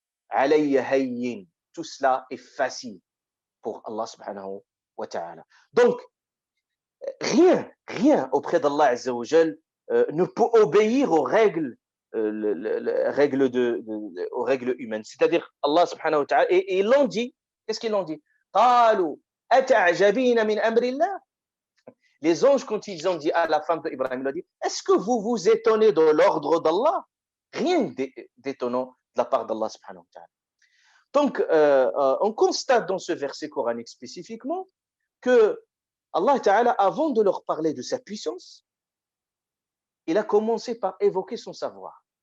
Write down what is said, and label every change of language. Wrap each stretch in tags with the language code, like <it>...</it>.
<ar>Alayya hayyin,</ar> <fr>tout cela est facile pour Allah subhanahu wa ta'ala. Donc, rien auprès d'Allah Azza wa Jal ne peut obéir aux règles, aux règles humaines. C'est-à-dire, Allah subhanahu wa ta'ala, et ils l'ont dit, qu'est-ce qu'ils l'ont dit?</fr> <ar>قالوا أتعجبين من أمر الله.</ar> <fr>Les anges, quand ils ont dit à la femme d'Ibrahim, ils ont dit, est-ce que vous vous étonnez de l'ordre d'Allah? Rien d'étonnant de la part d'Allah subhanahu wa ta'ala. Donc, on constate dans ce verset coranique spécifiquement que Allah Ta'ala, avant de leur parler de sa puissance, il a commencé par évoquer son savoir.</fr>